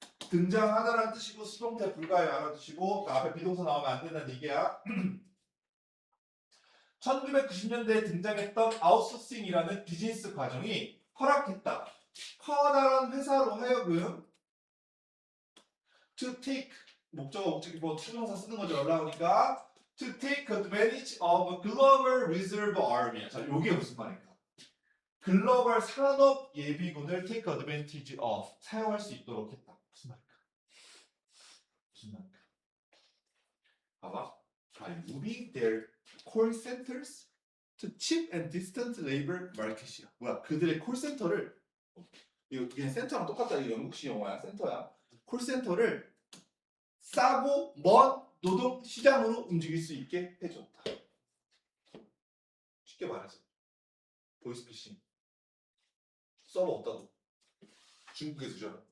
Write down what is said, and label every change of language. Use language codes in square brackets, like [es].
[ko] 등장하다라는 뜻이고 수동태 불가에 알아두시고 그 앞에 비동사 나오면 안 된다는 얘기야. 1990년대에 등장했던 아웃소싱이라는 비즈니스 과정이 허락했다. 커다란 회사로 하여금 [en] to take [ko] 목적이 뭐 추동사 쓰는 거죠. 올라오니까 [en] to take advantage of a global reserve army. [ko] 자, 요게 무슨 말인가? 글로벌 산업 예비군을 [en] take advantage of [ko] 사용할 수 있도록 했다. 무슨 말인가? 무슨 말인가? 봐봐. [en] By moving their call centers to cheap and distant labor market이야. [ko] 뭐야? 그들의 콜센터를 이거 그냥 센터랑 똑같다. 이거 영국식 영어야. 센터야. 콜센터를 싸고 먼 노동 시장으로 움직일 수 있게 해줬다. 쉽게 말해서 보이스피싱 서버 없다고 중국에 두잖아.